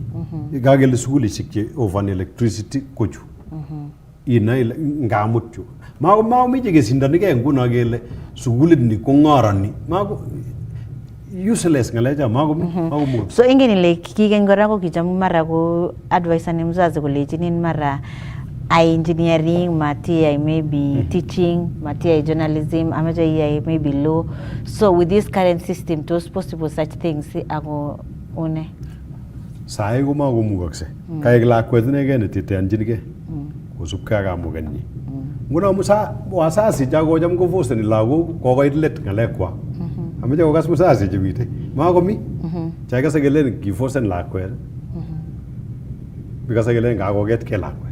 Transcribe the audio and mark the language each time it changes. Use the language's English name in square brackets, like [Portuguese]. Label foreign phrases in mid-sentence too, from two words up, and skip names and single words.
[Kalenjin] Kakele sukulishek che [English] offer electricity [Kalenjin] kochu. Inae ile ngamut chu. Makomeche kesindanikei nguno kele sukulit ni ko ng'oroni. useless ngalecha makomi. So ingen ile kikeny kora ko kicham mara ko advice ni mzazi kolechinin mara ai engineering, matia [English] maybe teaching, [Kalenjin] matia journalism, amaja [English] maybe law. So with this current system, those possible such things ako one. [Kalenjin] Sai ko makomukakse. Kaek lakwet inegei netiteanjingei. Kosubkei ak kamukenyi. Nguno wasasi chakocham kofoseni lagok kokoit let ng'alekwak. Amache kokas musasi chemite. Makomi. Chakase kelen kifosen lakwet. Bikase kelen kakoketkei lakwet.